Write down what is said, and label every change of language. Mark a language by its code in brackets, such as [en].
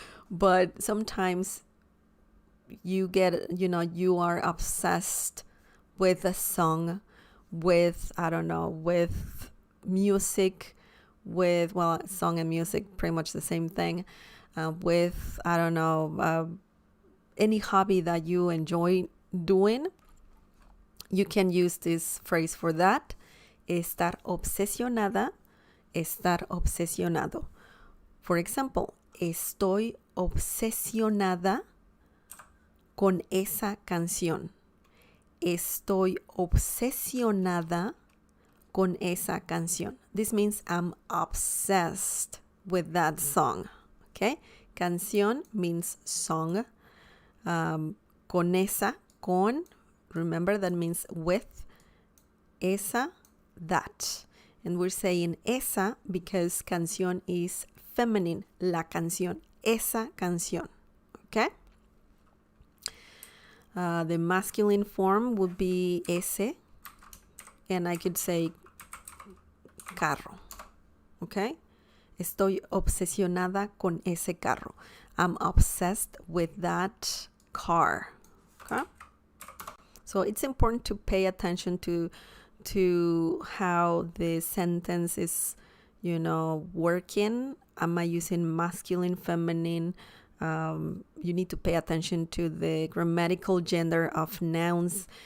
[en] But sometimes you you are obsessed with a song, with, I don't know, with music, with, well, song and music, pretty much the same thing, with, I don't know, any hobby that you enjoy doing. You can use this phrase for that. [es] Estar obsesionada, estar obsesionado. [en] For example, [es] estoy obsesionada con esa canción. Estoy obsesionada con esa canción. [en] This means I'm obsessed with that song. Okay? Canción means song. Con esa, con, remember that means with. Esa, that. And we're saying esa because canción is feminine. La canción. [es] Esa canción. Okay? [en] The masculine form would be ese. And I could say carro. Okay? [es] Estoy obsesionada con ese carro. [en] I'm obsessed with that car. Okay? So it's important to pay attention to how the sentence is, working. Am I using masculine, feminine? You need to pay attention to the grammatical gender of nouns.